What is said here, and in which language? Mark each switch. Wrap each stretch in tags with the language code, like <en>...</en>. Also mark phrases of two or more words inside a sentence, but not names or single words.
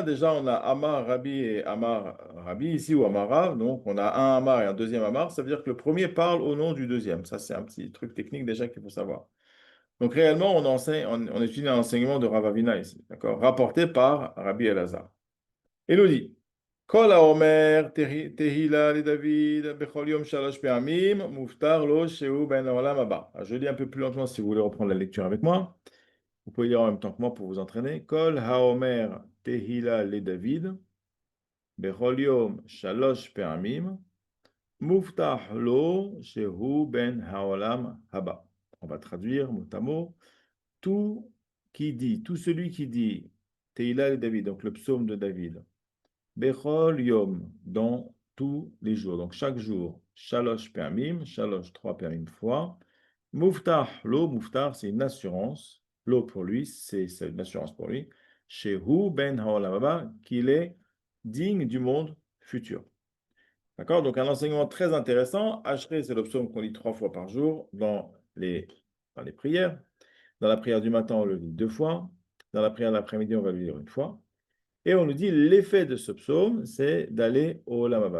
<fr>Déjà, on a Amar Rabbi et Amar Rabbi ici, ou Amar Rav. Donc, on a un Amar et un deuxième Amar. Ça veut dire que le premier parle au nom du deuxième. Ça, c'est un petit truc technique déjà qu'il faut savoir. Donc, réellement, on étudie un enseignement de Rav Avina ici, d'accord? Rapporté par Rabbi Elazar. Il nous dit,</fr> <he>כל האומר תהלה לדוד בכל יום שלש פעמים מובטח לו שהוא בן עולם הבא.</he> <fr>Je lis un peu plus lentement si vous voulez reprendre la lecture avec moi. Vous pouvez lire en même temps que moi pour vous entraîner.</fr> <he>כל האומר תהלה לדוד, בכל יום, שלש פעמים, מובטח לו, שהוא בן העולם הבא.</he> <fr>On va traduire mot à mot. Tout celui qui dit</fr> <he>תהלה לדוד,</he> <fr>donc le psaume de David,</fr> <he>בכל יום,</he> <fr>dans tous les jours, donc chaque jour,</fr> <he>שלוש פעמים, שלוש,</he> <fr>3 fois,</fr> <he>מובטח לו, מובטח,</he> <fr>c'est une assurance. L'eau pour lui, c'est une assurance pour lui.</fr> <he>שהוא בן העולם הבא,</he> <fr>qu'il est digne du monde futur. D'accord? Donc un enseignement très intéressant. Ashrei, c'est le psaume qu'on lit 3 fois par jour dans les prières. Dans la prière du matin, on le lit 2 fois. Dans la prière de l'après-midi, on va le lire 1 fois. Et on nous dit l'effet de ce psaume, c'est d'aller au</fr> <he>עולם הבא.</he>